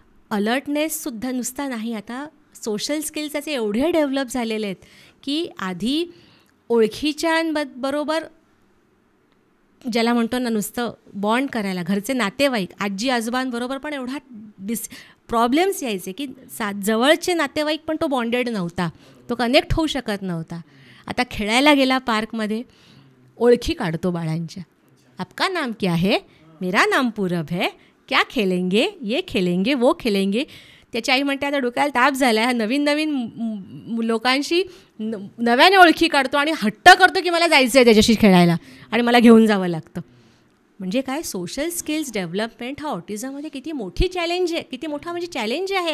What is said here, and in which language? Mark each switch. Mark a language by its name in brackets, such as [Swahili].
[Marathi] अलर्टनेससुद्धा नुसता नाही, आता सोशल स्किल्स त्याचे एवढे डेव्हलप झालेले आहेत की आधी ओळखीच्यांबरोबर ज्याला म्हणतो ना नुसतं बॉन्ड करायला, घरचे नातेवाईक आजी आजोबांबरोबर पण एवढा प्रॉब्लेम्स यायचे की जवळचे नातेवाईक पण तो बॉन्डेड नव्हता, तो कनेक्ट होऊ शकत नव्हता. आता खेळायला गेला पार्कमध्ये, ओळखी काढतो बाळांच्या. [Hindi] आपका नाम क्या है, मेरा नाम पूरब है, क्या खेलेंगे, ये खेलेंगे, वो खेलेंगे. [Marathi] त्याची आई म्हणते आता डोक्याला ताप झाला आहे, नवीन लोकांशी नव्याने ओळखी काढतो आणि हट्ट करतो की मला जायचं आहे त्याच्याशी खेळायला आणि मला घेऊन जावं लागतं. म्हणजे काय सोशल स्किल्स डेव्हलपमेंट हा ऑटिझममध्ये किती मोठी चॅलेंज आहे, किती मोठा म्हणजे चॅलेंज आहे.